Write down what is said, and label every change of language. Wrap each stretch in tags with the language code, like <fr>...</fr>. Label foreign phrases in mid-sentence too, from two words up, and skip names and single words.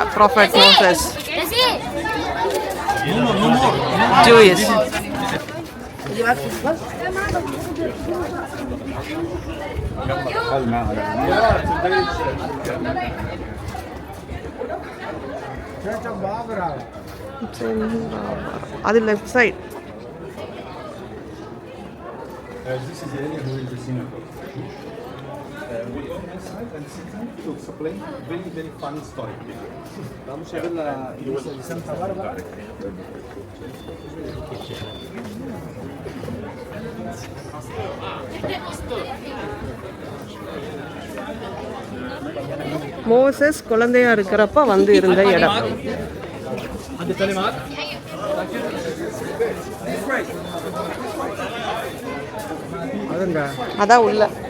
<en>Prophet Moses. Jewish. அது left side. This is the area who is the synagogue. to explain very, very funny story.</en> <es>Vamos a ver la iglesia de Santa Bárbara.</es> <ta>மோசஸ் குழந்தையா இருக்கிறப்ப வந்து இருந்த இடம். அதான் உள்ள.</ta>